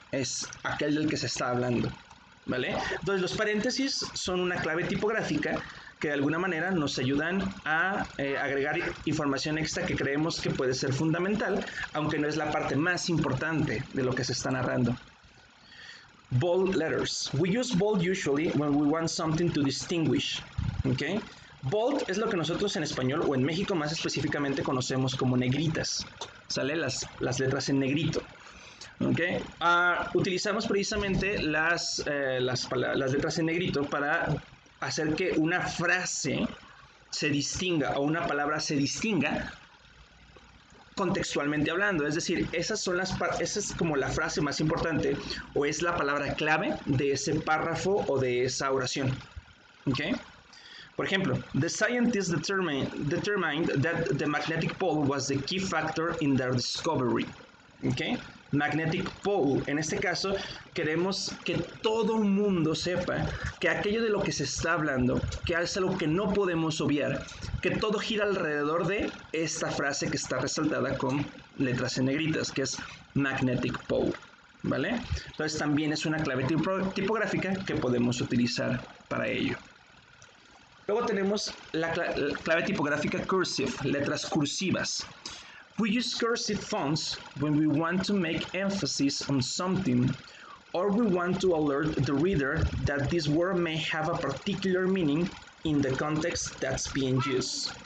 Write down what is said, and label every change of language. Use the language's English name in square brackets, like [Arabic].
[Spanish] Es aquel del que se está hablando, ¿vale? Entonces los paréntesis son una clave tipográfica que de alguna manera nos ayudan a agregar información extra que creemos que puede ser fundamental, aunque no es la parte más importante de lo que se está narrando. [English] Bold letters. We use bold usually when we want something to distinguish. Okay? [Spanish] Bold es lo que nosotros en español o en México más específicamente conocemos como negritas. ¿Sale? Las letras en negrito. Okay? Utilizamos precisamente las letras en negrito para hacer que una frase se distinga o una palabra se distinga contextualmente hablando, es decir, esa es como la frase más importante o es la palabra clave de ese párrafo o de esa oración. ¿Okay? Por ejemplo, [English] the scientists determined that the magnetic pole was the key factor in their discovery. ¿Okay? Magnetic pole. [Spanish] En este caso, queremos que todo el mundo sepa que aquello de lo que se está hablando, que es algo que no podemos obviar, que todo gira alrededor de esta frase que está resaltada con letras en negritas, que es magnetic pole. ¿Vale? Entonces también es una clave tipográfica que podemos utilizar para ello. Luego tenemos la clave tipográfica cursive, letras cursivas. [English] We use cursive fonts when we want to make emphasis on something or we want to alert the reader that this word may have a particular meaning in the context that's being used.